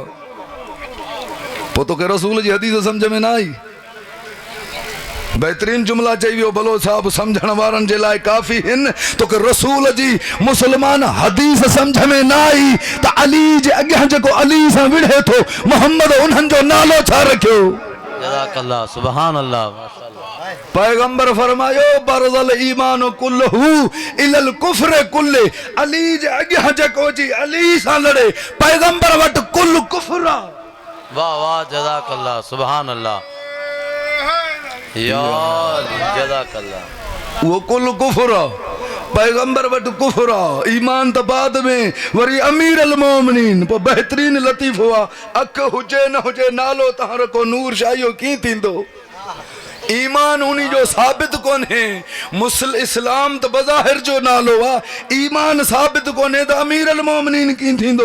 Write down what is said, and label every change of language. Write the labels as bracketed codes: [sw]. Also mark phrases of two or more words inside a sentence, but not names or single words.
[sd] पोइ तोखे रसूल जी हदीस समझ में न आई। बेहतरीन जुमला चई वियो, भलो साहब समझण वारनि जे लाइ काफ़ी हिन। तोखे रसूल जी मुसलमान हदीस समझ में न आई त अली जे अॻियां जेको अली सां विढ़े थो, मोहम्मद उन्हनि जो नालो छा रखियो। [ar] جزاك الله سبحان الله ما شاء الله. [sd] पैगंबर फरमायो [ar] برز الإيمان كله إلى الكفر كله, [sd] अली जे अॻियां जेको जी अली सां लड़े, पैगंबर वटि कुल कुफ्र आ। वाह वाह [ar] جزاك الله سبحان الله يا جزاك الله. [sd] वो कुल कुफ्र आ, पैगंबर वटि कुफ्र आ, ईमान त बाद में। वरी [ar] أمير المؤمنين, [sd] पोइ बेहतरीन लतीफ़ो आ, अख हुजे न हुजे नालो तहां रखो नूर शाहियो कीअं थींदो। ईमान उन्ही जो साबित कोन्हे, इस्लाम त बज़ाहिर जो नालो आ, ईमान साबित कोन्हे त [ar] أمير المؤمنين [sd] कीअं थींदो।